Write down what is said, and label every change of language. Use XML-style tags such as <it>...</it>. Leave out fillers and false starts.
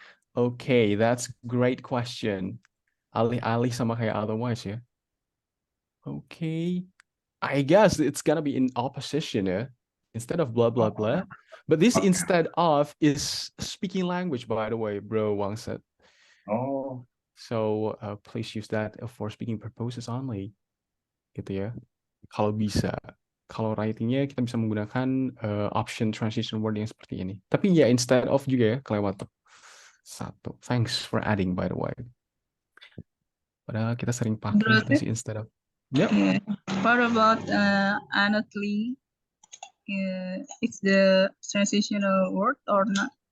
<en>Okay, that's great question.</en> <id>Alih-alih sama kayak</id> <en>otherwise ya. Okay. I guess it's gonna be in opposition</en> <id>ya.</id> <en>Instead of blah blah blah. But this instead of is speaking language, by the way, Bro Wang said. Oh. So please use that for speaking purposes only.</en> <id>Gitu ya. Kalau bisa. Kalau writingnya kita bisa menggunakan option transition word yang seperti ini. Tapi ya instead of juga ya kelewat satu.</id> <en>Thanks for adding by the way.</en> <id>Padahal kita sering pakai si instead of. Yep.</id> <en>Yeah. What about honestly? It's the transitional word or not?</en>